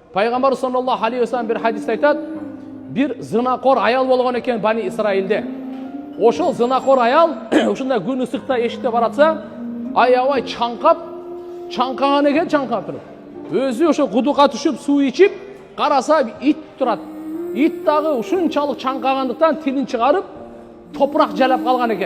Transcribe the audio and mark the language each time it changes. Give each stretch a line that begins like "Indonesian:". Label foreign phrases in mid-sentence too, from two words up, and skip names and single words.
Kazakh: Пайғамбар
Arabic: صلى الله عليه وسلم
Kazakh: бір хадисте айтады, бір зынақор аял болған екен Бани Исраилде.
Kyrgyz: Ошол зынақор аял ушундай күн ысыкта эшикте баратса, аябай чаңкаган экен, чаңкап туруп. Өзү ошо кудукка түшүп, суу ичип, караса ит турат. Ит дагы ушунчалык чаңкагандыктан тилин чыгарып, топурак жалап калган экен.